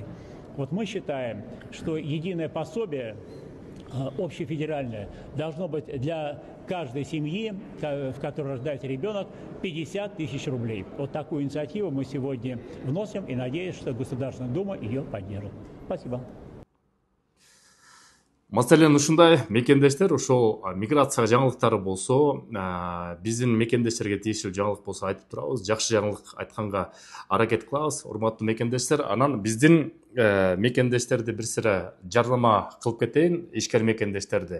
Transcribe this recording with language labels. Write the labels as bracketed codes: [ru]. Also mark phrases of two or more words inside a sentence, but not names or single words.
[ru] Вот мы считаем, что единое пособие общефедеральное должно быть для каждой семьи, в которой рождается ребенок, 50 000 рублей. Вот такую инициативу мы сегодня вносим и надеюсь, что Государственная Дума ее поддержит. Спасибо. [ky] Маселен ушундай мекендештер ошол миграция жаңылыктары болсо, биздин мекендештерге тийиштүү жаңылык болсо айтып турабыз. Жакшы жаңылык айтканга аракет кылабыз, урматтуу мекендештер. Анан биздин мекендештерди бир сыра жардама кылып кетейин, ишкер мекендештерди.